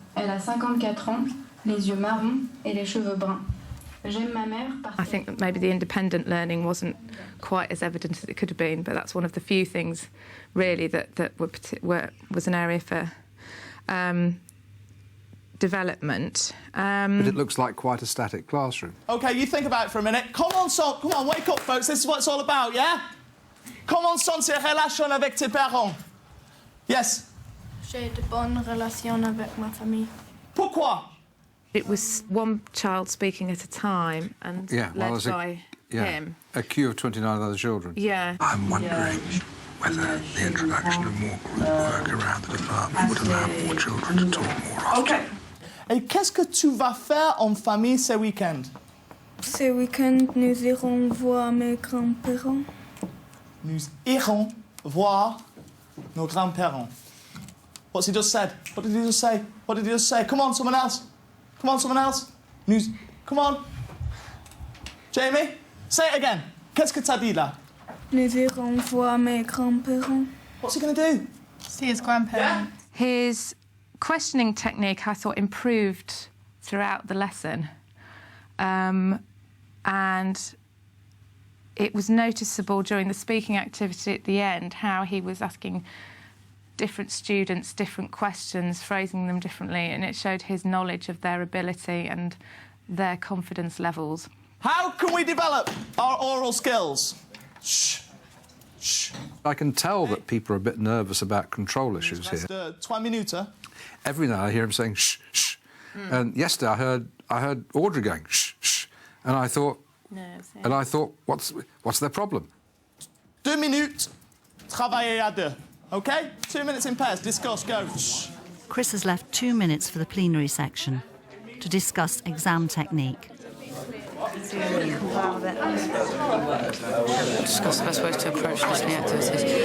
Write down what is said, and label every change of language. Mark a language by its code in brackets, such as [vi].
[fr] Elle a 54 ans, les yeux marrons et les cheveux bruns. J'aime ma mère parce [en] I think that maybe the independent learning wasn't quite as evident as it could have been, but that's one of the few things, really, that was an area for development. But it looks like quite a static classroom. OK, you think about it for a minute. Come on, son. Come on, wake up, folks. This is what it's all about, yeah? [fr] Comment sont tes relations avec tes parents? [en] Yes? [fr] j'ai de bonnes relations avec ma famille. Pourquoi? [en] It was one child speaking at a time and led by him. A queue of 29 other children. Yeah. I'm wondering whether the introduction of more group work around the department would allow more children to talk more often. OK. [fr] Et qu'est-ce que tu vas faire en famille ce week-end? Ce week-end, nous irons voir mes grands-parents. Nous irons voir nos grands-parents. [en] What's he just said? What did he just say? What did he just say? Come on, someone else. Come on, someone else. Come on. [fr] Jamie, [en] say it again. [fr] Qu'est-ce que t'as dit là? Nous irons voir mes grands-parents. [en] What's he going to do? See his grandparents. His questioning technique, I thought, improved throughout the lesson. And it was noticeable during the speaking activity at the end how he was asking different students different questions, phrasing them differently, and it showed his knowledge of their ability and their confidence levels. How can we develop our oral skills? Shh. Shh. I can tell that people are a bit nervous about control issues here. 3 minutes. Every night I hear him saying shh, shh. And yesterday I heard Audrey going shh, shh. And I thought, what's their problem? [fr] 2 minutes, travailler à deux. [en] OK? 2 minutes in pairs, discuss, go. Shh. Chris has left 2 minutes for the plenary section to discuss exam technique. Discuss the best ways to approach listening activities.